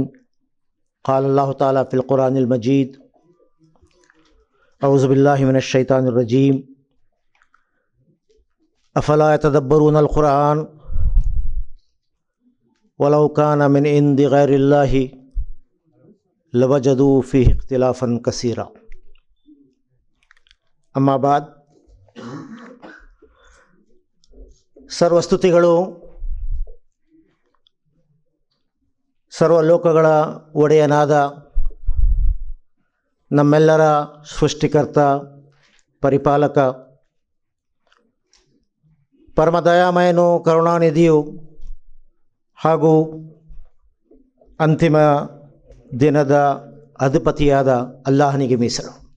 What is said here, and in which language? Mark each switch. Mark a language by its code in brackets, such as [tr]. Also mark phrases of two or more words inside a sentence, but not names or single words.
[ar] قال الله تعالى في القرآن المجيد أعوذ بالله من الشيطان الرجيم أفلا يتدبرون القرآن ولو كان من عند غير الله لوجدوا فيه اختلافا كثيرا. أما بعد, [kn] ಸರ್ವಸ್ತುತಿಗಳು ಸರ್ವಲೋಕಗಳ ಒಡೆಯನಾದ ನಮ್ಮೆಲ್ಲರ ಸೃಷ್ಟಿಕರ್ತ, ಪರಿಪಾಲಕ, ಪರಮದಯಾಮಯನು, ಕರುಣಾನಿಧಿಯು ಹಾಗೂ ಅಂತಿಮ ದಿನದ ಅಧಿಪತಿಯಾದ ಅಲ್ಲಾಹನಿಗೆ ಮೀಸಲು.